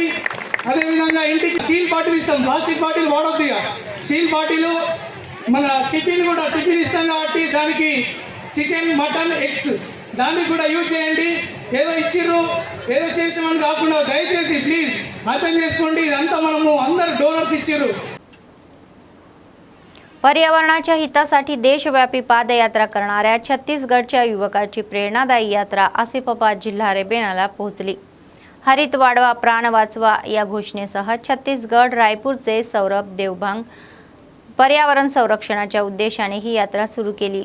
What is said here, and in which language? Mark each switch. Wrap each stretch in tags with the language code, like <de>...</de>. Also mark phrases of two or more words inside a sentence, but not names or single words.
<te>అదేవిధంగా ఇంటికి</te> <en>steel bottle</en> <te>ఇస్తాం,</te> <en>plastic bottle</en> <te>వాడొద్దు. ఇక</te> <en>steel bottle</en> <te>మన టిఫిన్ ఇస్తాం కాబట్టి దానికి చికెన్, మటన్, ఎగ్స్ దానికి కూడా యూజ్ చేయండి. ఏదో ఇచ్చిర్రు ఏదో చేసామని కాకుండా దయచేసి ప్లీజ్ అర్థం చేసుకోండి. ఇదంతా మనము అందరు డోనర్స్ ఇచ్చిర్రు.</te> <mr>पर्यावरणाच्या हितासाठी देशव्यापी पादयात्रा करणाऱ्या छत्तीसगडच्या युवकाची प्रेरणादायी यात्रा आसिफाबाद जिल्हा रेबेनाला पोहोचली. हरित वाढवा प्राण वाचवा या घोषणेसह छत्तीसगड रायपूरचे सौरभ देवभांग पर्यावरण संरक्षणाच्या उद्देशाने ही यात्रा सुरू केली.</mr>